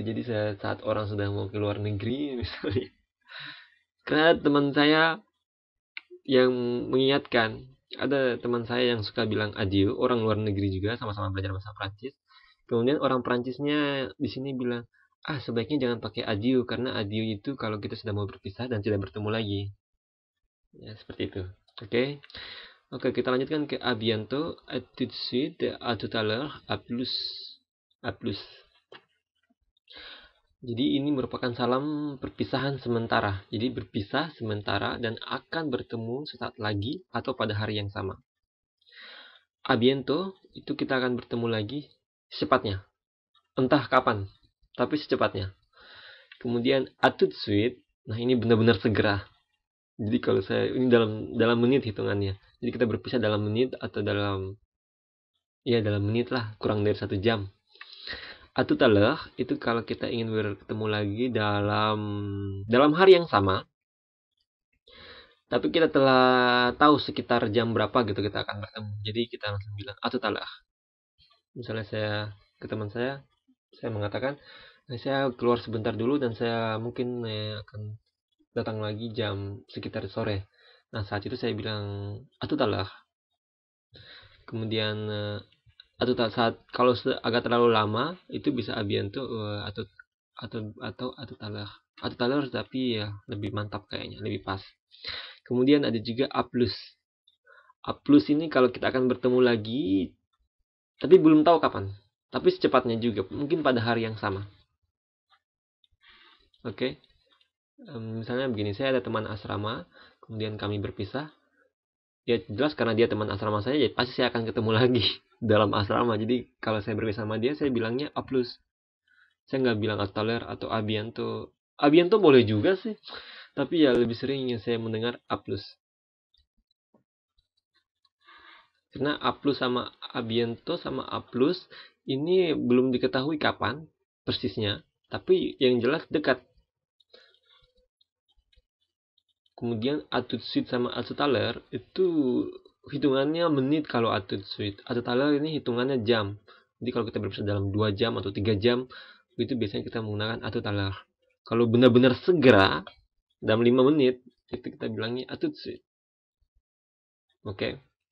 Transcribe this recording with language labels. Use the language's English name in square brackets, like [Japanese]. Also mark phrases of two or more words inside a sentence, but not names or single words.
[Indonesian] Jadi saat orang sudah mau ke luar negeri misalnya, karena teman saya yang mengingatkan, ada teman saya yang suka bilang adieu, orang luar negeri juga sama-sama belajar bahasa Prancis. Kemudian orang Prancisnya di sini bilang, sebaiknya jangan pakai adieu karena adieu itu kalau kita sudah mau berpisah dan tidak bertemu lagi. Ya, seperti itu. Oke. Oke, kita lanjutkan ke [French] à bientôt, à tout de suite, à tout à l'heure, à plus. À plus. [Indonesian] Jadi ini merupakan salam perpisahan sementara. Jadi berpisah sementara dan akan bertemu sesaat lagi atau pada hari yang sama. [French] A bientôt [Indonesian] itu kita akan bertemu lagi secepatnya. Entah kapan, tapi secepatnya. [French] Kemudian à tout de suite, [Indonesian] nah ini benar-benar segera. Jadi kalau saya ini dalam menit hitungannya. Jadi kita berpisah dalam menit atau dalam menit lah, kurang dari 1 jam. [French] À tout à l'heure [Indonesian] itu kalau kita ingin bertemu lagi dalam hari yang sama, tapi kita telah tahu sekitar jam berapa gitu kita akan bertemu. Jadi kita langsung bilang [French] à tout à l'heure. [Indonesian] Misalnya saya ke teman saya mengatakan saya keluar sebentar dulu dan saya mungkin akan datang lagi jam sekitar sore. Nah saat itu saya bilang [French] à tout à l'heure. [Indonesian] Kemudian saat kalau agak terlalu lama itu bisa [French] à bientôt [Indonesian] atau [French] à tout à l'heure. À tout à l'heure [Indonesian] tapi ya lebih mantap kayaknya, lebih pas. Kemudian ada juga [French] A plus. A plus [Indonesian] ini kalau kita akan bertemu lagi tapi belum tahu kapan. Tapi secepatnya juga, mungkin pada hari yang sama. Oke. Misalnya begini, saya ada teman asrama, kemudian kami berpisah. Ya jelas karena dia teman asrama saya, ya pasti saya akan ketemu lagi dalam asrama. Jadi kalau saya berpisah sama dia, saya bilangnya [French] A plus. [Indonesian] Saya nggak bilang [French] à tout à l'heure [Indonesian] atau [French] à bientôt. À bientôt [Indonesian] boleh juga sih, tapi ya lebih sering saya mendengar [French] A plus. [Indonesian] Karena [French] A plus [Indonesian] sama [French] A bientôt [Indonesian] sama [French] A plus [Indonesian] ini belum diketahui kapan persisnya, tapi yang jelas dekat. Kemudian [French] à tout de suite [Indonesian] sama [French] à tout à l'heure [Indonesian] itu hitungannya menit kalau [French] à tout de suite. À tout à l'heure [Indonesian] ini hitungannya jam. Jadi kalau kita berpisah dalam 2 jam atau 3 jam, itu biasanya kita menggunakan [French] à tout à l'heure. [Indonesian] Kalau benar-benar segera, dalam 5 menit, itu kita bilangnya [French] à tout de suite. [Indonesian] Oke.